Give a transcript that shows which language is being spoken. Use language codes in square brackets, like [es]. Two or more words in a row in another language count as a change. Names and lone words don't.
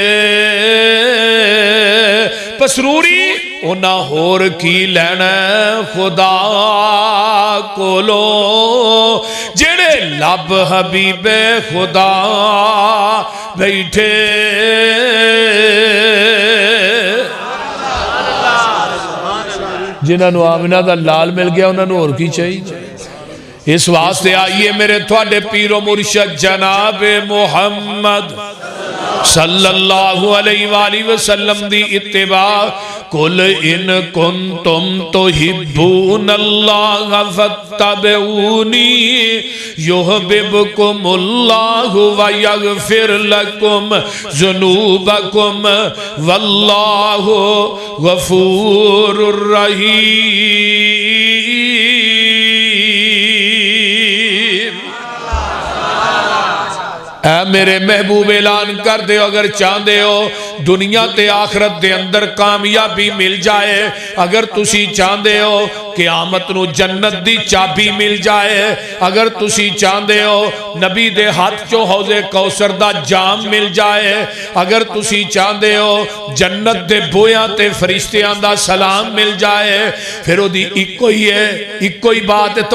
[pa] پسروری اوہناں ہور کی لینا خدا کولوں، جیہڑے لبھ حبیبِ خدا بیٹھے. جنہاں نوں آمنہ دا لال مل گیا اوہناں نوں ہور کی چاہیدا. اس واسطے آئیے میرے تھوڑے پیر و مرشد جناب محمد صلی اللہ علیہ وسلم دی اتباع. [ar] قل إن كنتم تحبون الله فاتبعوني يحببكم الله ويغفر لكم ذنوبكم والله غفور رحيم. [pa] اے میرے محبوب اعلان کر دے اگر چاہندے ہو دنیا تے آخرت دے اندر کامیابی مل جائے، اگر تسی چاہندے ہو قیامت نوں جنت دی چابی مل جائے، اگر تسی چاہندے ہو نبی دے ہتھ چوں حوضِ کوثر دا جام مل جائے، اگر تسی چاہندے ہو جنت دے بوہیاں تے فرشتیاں دا سلام مل جائے، فیر اوہدی اکو ہی اے، اکو ہی بات اے.